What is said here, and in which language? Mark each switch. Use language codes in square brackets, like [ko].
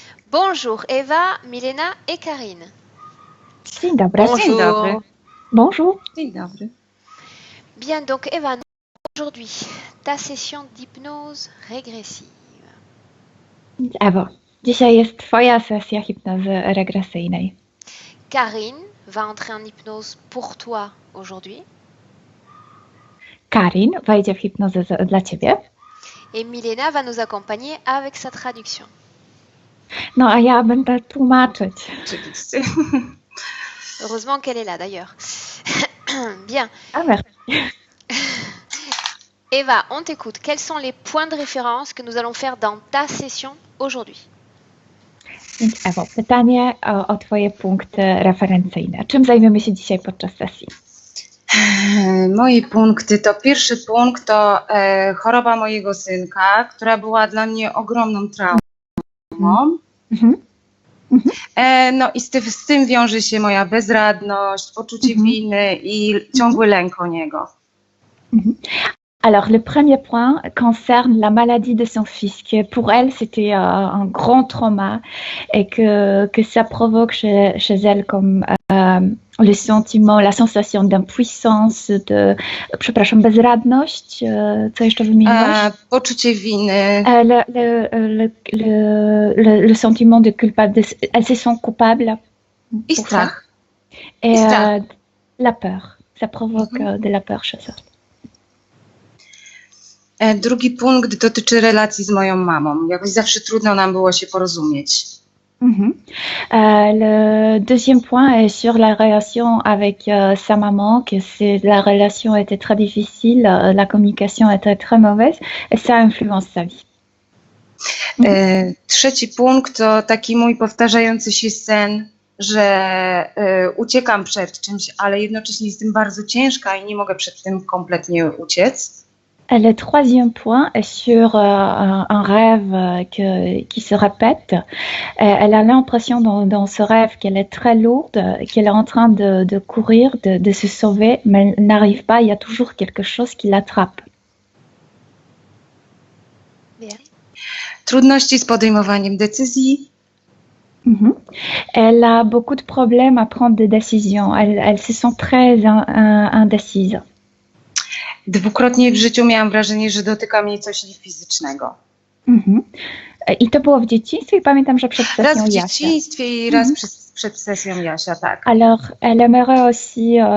[fr] Bonjour Eva, Milena et Karine. [pl] Dzień dobry. Dzień dobry. [fr] Bonjour. [pl] Dzień dobry. [fr] Bien, donc Eva, aujourd'hui, ta session d'hypnose régressive. [pl] Ewo, dzisiaj jest Twoja sesja hipnozy regresyjnej. [fr] Karine va entrer en hypnose pour toi aujourd'hui. [pl] Karin wejdzie w hipnozę dla Ciebie. [fr] Et Milena va nous accompagner avec sa traduction. [pl] No a ja będę tłumaczyć. Oczywiście. [fr] Heureusement qu'elle est là d'ailleurs. Bien. A merci. Eva, on t'écoute. Quels sont les points de référence que nous allons faire dans ta session aujourd'hui? [pl] Więc Ewo, pytanie o Twoje punkty referencyjne. Czym zajmiemy się dzisiaj podczas sesji? Moje punkty to pierwszy punkt to choroba mojego synka, która była dla mnie ogromną traumą. No i z tym wiąże się moja bezradność, poczucie winy i ciągły lęk o niego. [fr] Alors, le premier point concerne la maladie de son fils, que pour elle, c'était un grand trauma et que ça provoque chez elle comme le sentiment, la sensation d'impuissance, [pl] bezradność, co jeszcze wymieniłaś? Poczucie winy. [fr] Le sentiment de culpabilité, elle se sent coupable. [pl] I strach. [fr] Et la peur, ça provoque de la peur chez elle. [pl] Drugi punkt dotyczy relacji z moją mamą. Jakoś zawsze trudno nam było się porozumieć. [fr] Le deuxième point est sur la relation avec sa maman, que la relation était très difficile, la communication était très mauvaise et ça influence sa vie. [pl] Trzeci punkt to taki mój powtarzający się sen, że uciekam przed czymś, ale jednocześnie jestem bardzo ciężka i nie mogę przed tym kompletnie uciec. [fr] Le troisième point est sur un rêve qui se répète. Elle a l'impression dans ce rêve qu'elle est très lourde, qu'elle est en train de courir, de se sauver, mais elle n'arrive pas, il y a toujours quelque chose qui l'attrape. Bien. [pl] Trudności z podejmowaniem decyzji. [fr] Elle a beaucoup de problèmes à prendre des décisions. Elle se sent très indécise. [pl] Dwukrotnie w życiu miałam wrażenie, że dotyka mnie coś niefizycznego. I to było w dzieciństwie i pamiętam, że przed sesją Raz w Jasia. dzieciństwie i raz przed sesją Jasia, tak. [fr] Alors, elle aimerait aussi...